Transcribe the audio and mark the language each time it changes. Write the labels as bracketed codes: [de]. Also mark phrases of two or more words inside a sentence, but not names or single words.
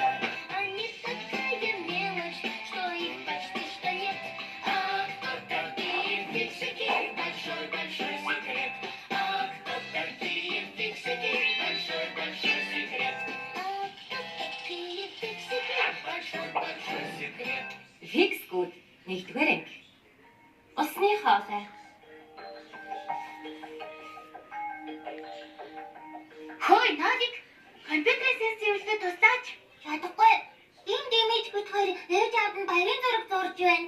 [ru] Они такая мелочь, что их почти что нет. А кто такие фиксики? Большой-большой секрет. А кто такие фиксики? Большой-большой секрет. А кто такие фиксики? Большой-большой секрет. [mn] Фиксгүүд нэгдүгээр анги. Усны хоолой. Хөөе, Нолик. Компьютерээс зэвлэхэд тусаач. Чадахгүй. Энэ дэмэж бит хоёр ээж аав нь баярын зураг зурж байна.